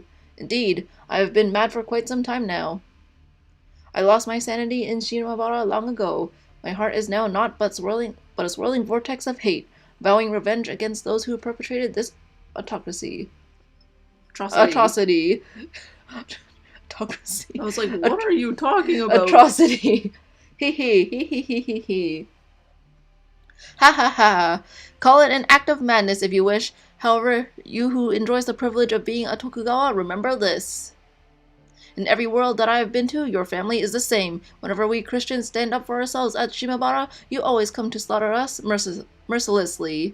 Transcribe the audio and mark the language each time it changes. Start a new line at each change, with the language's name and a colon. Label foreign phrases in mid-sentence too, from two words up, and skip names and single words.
English: Indeed, I have been mad for quite some time now. I lost my sanity in Shimousa long ago. My heart is now naught but a swirling vortex of hate, vowing revenge against those who perpetrated this atrocity. Atrocity. I was like, what are you talking about? Atrocity. Hee hee hee hee hee hee hee. Ha ha ha! Call it an act of madness if you wish. However, you who enjoys the privilege of being a Tokugawa, remember this. In every world that I have been to, your family is the same. Whenever we Christians stand up for ourselves at Shimabara, you always come to slaughter us mercilessly.